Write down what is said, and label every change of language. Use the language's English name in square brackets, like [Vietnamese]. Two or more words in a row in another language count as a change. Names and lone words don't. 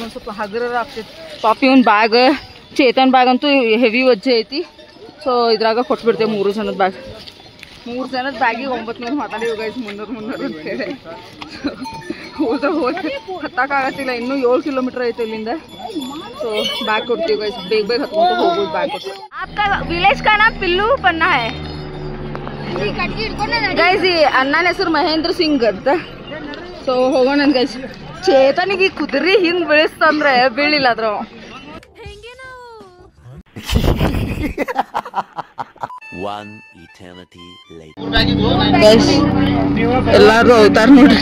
[Kannada] ಒಂದು ಸ್ವಲ್ಪ ಹಗುರ ಆಗ್ತೈತಿ. ಪಾಪಿ ಒಂದು ಬ್ಯಾಗ್, ಚೇತನ್ ಬ್ಯಾಗ್ ಅಂತೂ ಹೆವಿ ವಜ್ಜೆ ಐತಿ. ಸೊ ಇದ್ರಾಗ ಕೊಟ್ಬಿಡ್ತೇವೆ 3 ಜನದ ಬ್ಯಾಗ್. 3 ಜನದ ಬ್ಯಾಗಿಗೆ 900 ಮಾತಾಡಿವಿ ಗೈಸ್. 300 ಅಂತ ಹೇಳಿ ಹೋದ ಹತ್ತಾಕಾಗತ್ತಿಲ್ಲ. ಇನ್ನೂ 7 ಕಿಲೋಮೀಟರ್ ಐತೆ ಇಲ್ಲಿಂದ. [Hindi] तो बैग [Kannada] ಕೊಡ್ತೀವಿ ಗೈಸ್. ಬೇಗ ಹತ್ಕೊಂಡು ಹೋಗೋದು ಬ್ಯಾಗ್ ಕೊಟ್ಟು. [Hindi] आपका विलेज का नाम पिल्लू पन्ना है ಗೈಸ್. [Kannada] ಈ ಅಣ್ಣನ ಹೆಸರು ಮಹೇಂದ್ರ ಸಿಂಗ್ ಅಂತ. ಸೊ ಹೋಗೋಣ ಗೈಸ್. ಚೇತನಿಗೆ ಕುದುರೆ ಹಿಂದ್ ಬೀಳಿಸ್ತಂದ್ರೆ ಬೀಳಿಲ್ಲ ಅದ್ರ ಎಲ್ಲಾರು ಅವತಾರ ನೋಡ್ರಿ.